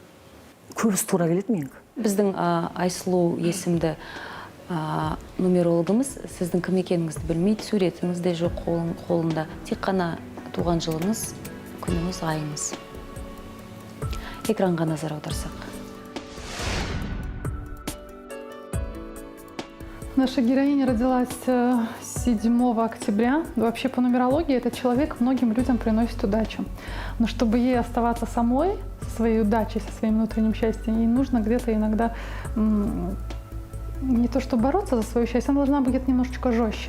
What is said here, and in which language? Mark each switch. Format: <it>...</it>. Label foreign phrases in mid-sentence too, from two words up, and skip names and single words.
<kk>Көбісі тура келеді менікі. Біздің Айсұлу есімді нумерологымыз сіздің кім екеніңізді білмейді, суретіңіз де жоқ қолында. Тек қана туған жылыңыз, күніңіз, айыңыз. Экранға назар аударсақ.</kk> <ru>Наша героиня родилась 7 октября. Вообще по нумерологии этот человек многим людям приносит удачу. Но чтобы ей оставаться самой, со своей удачей, со своим внутренним счастьем, ей нужно где-то иногда не то что бороться за свое счастье, она должна быть немножечко жестче.</ru>